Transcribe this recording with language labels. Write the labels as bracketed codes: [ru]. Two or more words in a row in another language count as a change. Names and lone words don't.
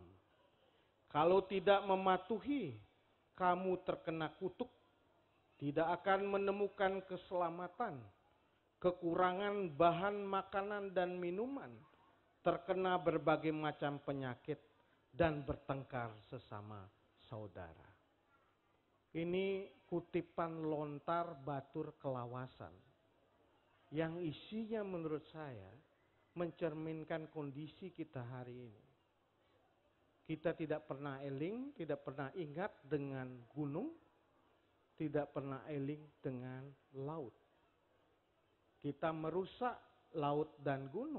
[id] Kalau tidak mematuhi, kamu terkena kutuk, tidak akan menemukan keselamatan, kekurangan bahan makanan dan minuman, terkena berbagai macam penyakit, dan bertengkar sesama saudara. Ini kutipan lontar batur kelawasan yang isinya menurut saya mencerminkan kondisi kita hari ini. Kita tidak pernah eling, tidak pernah ingat dengan gunung, tidak pernah eling dengan laut. Kita merusak laut dan gunung.